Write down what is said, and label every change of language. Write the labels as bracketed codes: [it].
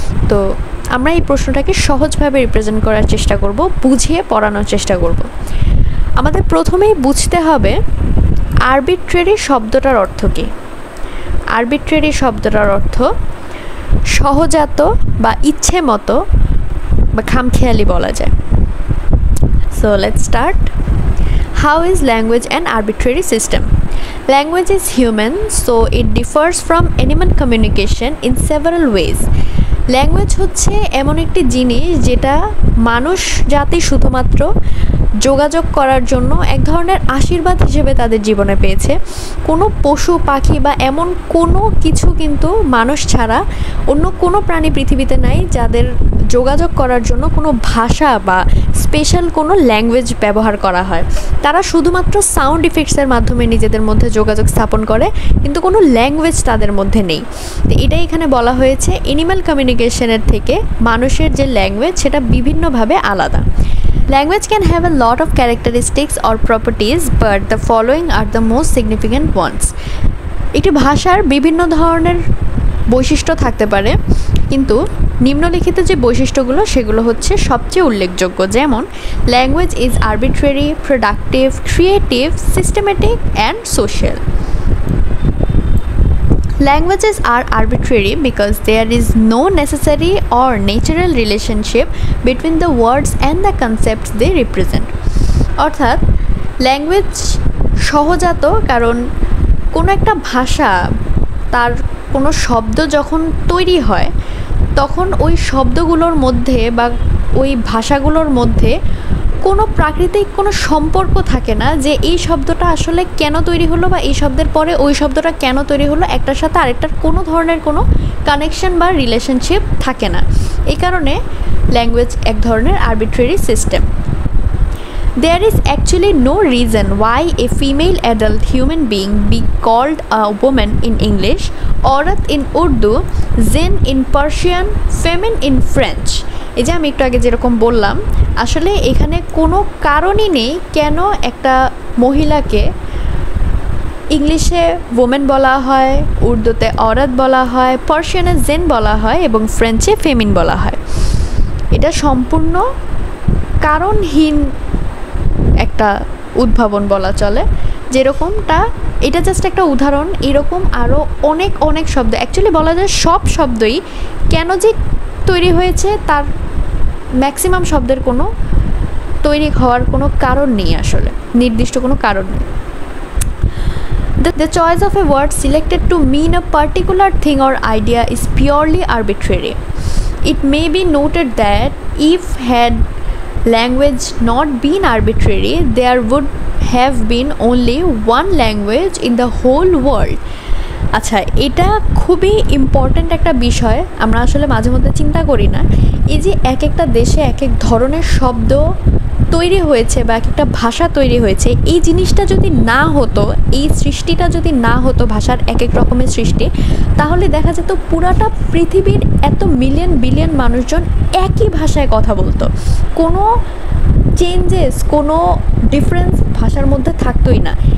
[bn] তো আমরা এই প্রশ্নটাকে সহজভাবে রিপ্রেজেন্ট করার চেষ্টা করব, বুঝিয়ে পড়ানোর চেষ্টা করব। আমাদের প্রথমেই বুঝতে হবে আরবিট্রারি শব্দটার অর্থ কী। আরবিট্রারি শব্দটার অর্থ সহজাত বা ইচ্ছে মতো বা খামখেয়ালি বলা যায়। [en] So let's start. How is language an arbitrary system? Language is human, so it differs from animal communication in several ways. [bn] Language হচ্ছে এমন একটি জিনিস যেটা মানুষ জাতি শুধুমাত্র যোগাযোগ করার জন্য এক ধরনের আশীর্বাদ হিসেবে তাদের জীবনে পেয়েছে। কোনো পশু পাখি বা এমন কোনো কিছু কিন্তু মানুষ ছাড়া অন্য কোনো প্রাণী পৃথিবীতে নাই যাদের যোগাযোগ করার জন্য কোনো ভাষা বা স্পেশাল কোনো ল্যাঙ্গুয়েজ ব্যবহার করা হয়। তারা শুধুমাত্র সাউন্ড ইফেক্টসের মাধ্যমে নিজেদের মধ্যে যোগাযোগ স্থাপন করে, কিন্তু কোনো ল্যাঙ্গুয়েজ তাদের মধ্যে নেই। তো এটাই এখানে বলা হয়েছে অ্যানিম্যাল কমিউনিকেশনের থেকে মানুষের যে ল্যাঙ্গুয়েজ সেটা বিভিন্নভাবে আলাদা। [en] Language can have a lot of characteristics or properties, but the following are the most significant ones. [bn] একটি ভাষার বিভিন্ন ধরনের বৈশিষ্ট্য থাকতে পারে, কিন্তু নিম্নলিখিত যে বৈশিষ্ট্যগুলো সেগুলো হচ্ছে সবচেয়ে উল্লেখযোগ্য। [en] যেমন language is arbitrary, productive, creative, systematic and social. Languages are arbitrary because there is no necessary or natural relationship between the words and the concepts they represent. [bn] অর্থাৎ ল্যাঙ্গুয়েজ সহজাত, কারণ কোনো একটা ভাষা তার কোনো শব্দ যখন তৈরি হয় তখন ওই শব্দগুলোর মধ্যে বা ওই ভাষাগুলোর মধ্যে কোনো প্রাকৃতিক কোনো সম্পর্ক থাকে না যে এই শব্দটা আসলে কেন তৈরি হলো বা এই শব্দের পরে ওই শব্দটা কেন তৈরি হলো, একটার সাথে আরেকটার কোনো ধরনের কোনো কানেকশন বা রিলেশনশিপ থাকে না। এই কারণে ল্যাঙ্গুয়েজ এক ধরনের arbitrary system. [en] There is actually no reason why a female adult human being be called a woman in English, aurat in Urdu, jinn in Persian, femme in French. [bn] এই যে আমি একটু আগে যেরকম বললাম, আসলে এখানে কোনো কারণই নেই কেন একটা মহিলাকে ইংলিশে ওমেন বলা হয়, উর্দুতে অরাত বলা হয়, পার্সিয়ানে জেন বলা হয় এবং ফ্রেঞ্চে ফেমিন বলা হয়। এটা সম্পূর্ণ কারণহীন একটা উদ্ভাবন বলা চলে। যেরকমটা এটা জাস্ট একটা উদাহরণ, এরকম আরও অনেক অনেক শব্দ, অ্যাকচুয়ালি বলা যায় সব শব্দই কেন যে তৈরি হয়েছে তার ম্যাক্সিমাম শব্দের কোনো তৈরি হওয়ার কোনো কারণ নেই, আসলে নির্দিষ্ট কোনো কারণ নেই। [en] The choice of a word selected to mean a particular thing or idea is purely arbitrary. It may be noted that if had language not been arbitrary, there would have been only one language in the whole world. [bn] আচ্ছা, এটা খুবই important একটা বিষয়, আমরা আসলে মাঝে মধ্যে চিন্তা করি না। এই যে এক একটা দেশে এক এক ধরনের শব্দ তৈরি হয়েছে বা এক একটা ভাষা তৈরি হয়েছে, এই জিনিসটা যদি না হতো, এই সৃষ্টিটা যদি না হতো, ভাষার এক এক রকমের সৃষ্টি, তাহলে দেখা যেত পুরাটা পৃথিবীর এত মিলিয়ন বিলিয়ন মানুষজন একই ভাষায় কথা বলতো, কোনো চেঞ্জেস, কোনো ডিফারেন্স ভাষার মধ্যে থাকতোই না।